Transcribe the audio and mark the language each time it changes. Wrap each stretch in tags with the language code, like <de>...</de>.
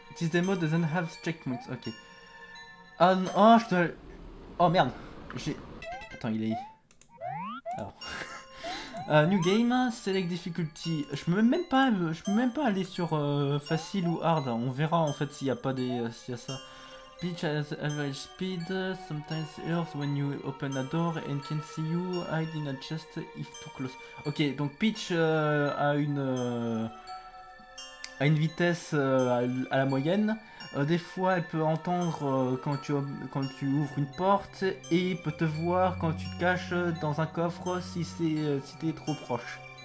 <en>This demo doesn't have checkpoints.</en> <fr>Ok. Ah oh je dois. Oh merde. J'ai. Attends il est. Alors.</fr> <en>New game, select difficulty.</en> <fr>Je peux même pas aller sur facile ou hard. On verra en fait s'il y a pas s'il y a ça.</fr> <en>Peach has average speed. Sometimes hurts when you open a door and can see you hide in a chest if too close.</en> <fr>Ok, donc Peach a une vitesse à la moyenne. Des fois, elle peut entendre quand tu ouvres une porte et peut te voir quand tu te caches dans un coffre si t'es trop proche.</fr>